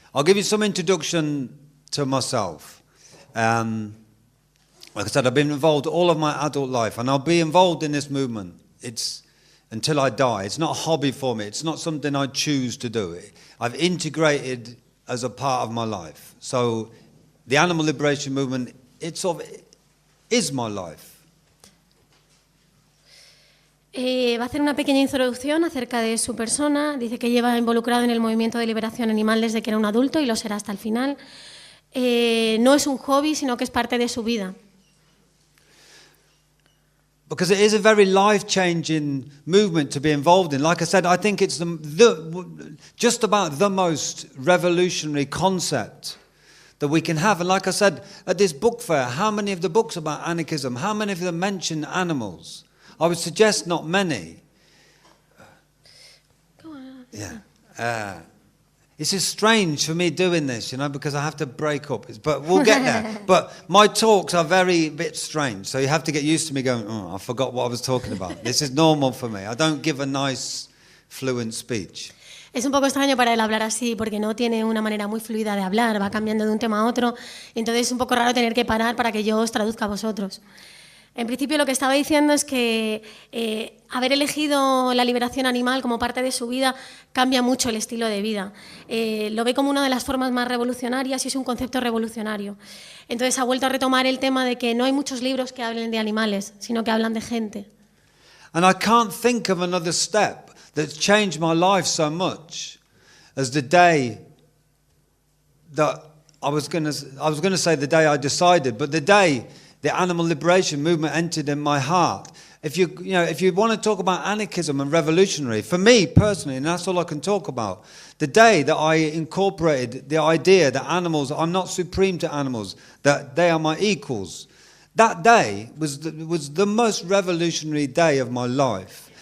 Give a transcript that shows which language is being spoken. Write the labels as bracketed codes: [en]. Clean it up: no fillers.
[en] I'll give you some introduction to myself. Like I said, I've been involved all of my adult life, and I'll be involved in this movement. It's until I die. It's not a hobby for me. It's not something I choose to do. I've integrated as a part of my life. So the animal liberation movement, it sort of is my life. [es] Va a hacer una pequeña introducción acerca de su persona. Dice que lleva involucrado en el movimiento de liberación animal desde que era un adulto y lo será hasta el final. No es un hobby, sino que es parte de su vida. [en] Because it is a very life-changing movement to be involved in. Like I said, I think it's just about the most revolutionary concept that we can have. And like I said, at this book fair, how many of the books about anarchism, how many of them mention animals? I would suggest not many. Go on. Yeah. It's just strange for me doing this, because I have to break up. But we'll get there. But my talks are a bit strange, so you have to get used to me going, I forgot what I was talking about. This is normal for me. I don't give a nice, fluent speech. [es] Es un poco extraño para él hablar así, porque no tiene una manera muy fluida de hablar, va cambiando de un tema a otro, y entonces es un poco raro tener que parar para que yo os traduzca a vosotros. En principio lo que estaba diciendo es que haber elegido la liberación animal como parte de su vida cambia mucho el estilo de vida. Lo ve como una de las formas más revolucionarias y es un concepto revolucionario. Entonces ha vuelto a retomar el tema de que no hay muchos libros que hablen de animales, sino que hablan de gente. [en] And I can't think of another step that's changed my life so much as the day that I was going to say the day I decided, but the day the animal liberation movement entered in my heart. If you want to talk about anarchism and revolutionary, for me personally, and that's all I can talk about, the day that I incorporated the idea that animals, I'm not supreme to animals, that they are my equals, that day was the most revolutionary day of my life.